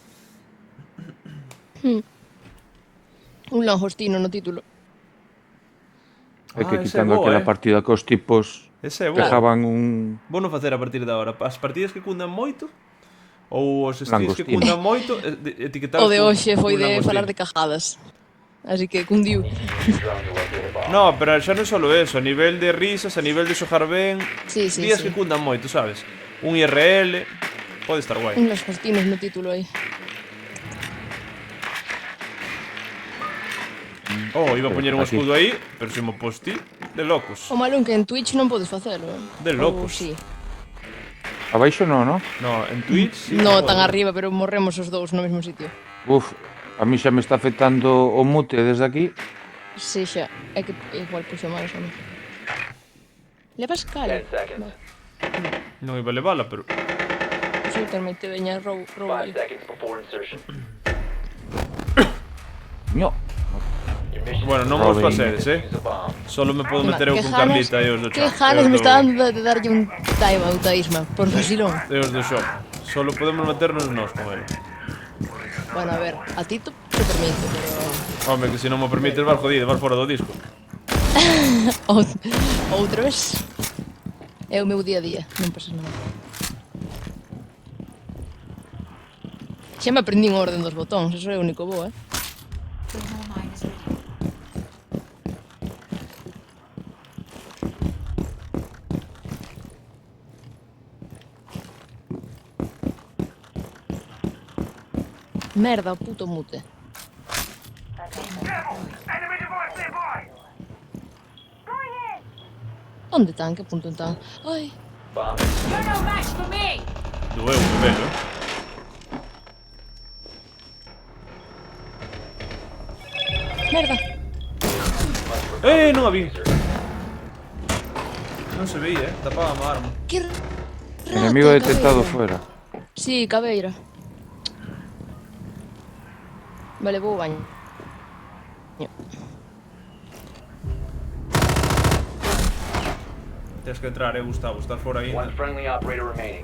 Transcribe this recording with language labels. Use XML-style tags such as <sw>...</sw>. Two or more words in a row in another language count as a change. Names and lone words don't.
<gl>Un langostino no título. É que esa é quitando boa, aquela partida cos tipos Ese é que bo. dejaban un... Vou non facer a partir de agora. As partidas que cundan moito ou os streams que Langostino. cundan moito, etiquetados O de hoxe foi cun de langostino. falar de cajadas. Así que cundiu.</gl> <en>Use your drone to locate a bomb.</en> <gl>No, pero xa non só eso, a nivel de risas, a nivel de xogar ben, Sí, sí, días sí. que cundan moito, sabes? Un IRL, pode estar guai. Un langostinos no título aí. Oh, iba a poñer un Aquí. escudo aí, pero se mo posti, de locos. O malo é que en Twitch non podes facelo. De locos. Sí. Abaixo non, non? No, en Twitch sí. No, pode. tan arriba, pero morremos os dous no mesmo sitio. Uf, a mí xa me está afectando o mute desde aquí. Sí, xa. É que igual puxo mal eso, non? Levas</gl> <en>10</en> <gl>cal?</gl> <en>seconds.</en> <gl>Non iba a levala, pero... Pois eu tamén te veña roubo</gl> <en>5</en> <gl>aí.</gl> <en>seconds before insertion.</en> <gl>No.</gl> <en>Your mission</en> <gl>Pues Bueno, non vos pasedes,</gl> <en>is use a bomb.</en> <gl>Solo me podo meter eu Que con ganas- Carlita e os do Que chat. ganas me está dando de darlle un time out a Isma, por vacilón. E os do shop. Solo podemos meternos nós con ele. Bueno, a ver, a ti te permite, pero... Home, que se non me permites vas jodido, vas fora do disco. Outra vez. É o meu día a día, non pasa nada. Xa me aprendín o orden dos botóns, eso é o único bo, Merda, o puto mute.</gl> <en>Enemy device nearby!</en> <gl>Onde están? Que punto están? Ai,</gl> <en>Bomb You're no match for me!</en> <gl>Doeu, que velho, merda. Non a vi. Non se veía, tapaba a arma. Que rato,</gl> <es>Enemigo detectado</es> <gl>cabeira. fuera. Sí, cabeira. Vale, vou ao baño. Tens que entrar, Gustavo, estás fora aí.</gl> <en>One friendly operator remaining.</en>